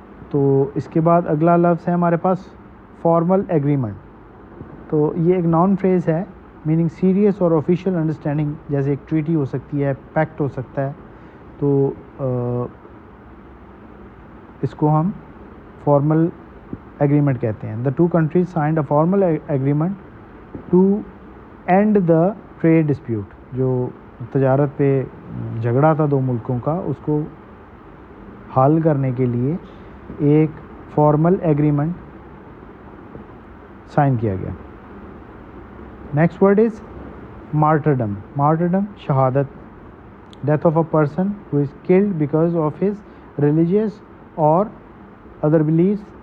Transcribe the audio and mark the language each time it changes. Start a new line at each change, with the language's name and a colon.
Urdu: تو اس کے بعد اگلا لفظ ہے ہمارے پاس فارمل ایگریمنٹ. تو یہ ایک ناؤن فریز ہے میننگ سیریس اور آفیشیل انڈرسٹینڈنگ, جیسے ایک ٹریٹی ہو سکتی ہے, پیکٹ ہو سکتا ہے. تو اس کو ہم فارمل ایگریمنٹ کہتے ہیں.
English: The two countries signed a formal agreement to end the trade dispute.
Urdu: جو تجارت پہ جھگڑا تھا دو ملکوں کا, اس کو حل کرنے کے لیے ایک فارمل ایگریمنٹ سائن کیا گیا.
English: Next word is martyrdom. Martyrdom شہادت, death of a person who is killed because of his religious or other beliefs.